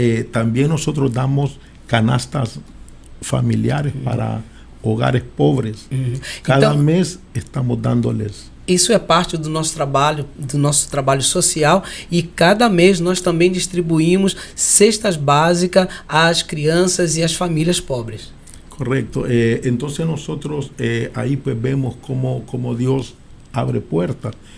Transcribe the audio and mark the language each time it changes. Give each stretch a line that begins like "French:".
Spanish: También nosotros damos canastas familiares para hogares pobres. Cada mês estamos dándoles.
Portuguese: Isso é parte do nosso trabalho social, e cada mês nós também distribuímos cestas básicas às crianças e às famílias pobres.
Spanish: Correcto. Entonces nosotros ahí pues vemos cómo Dios abre puertas.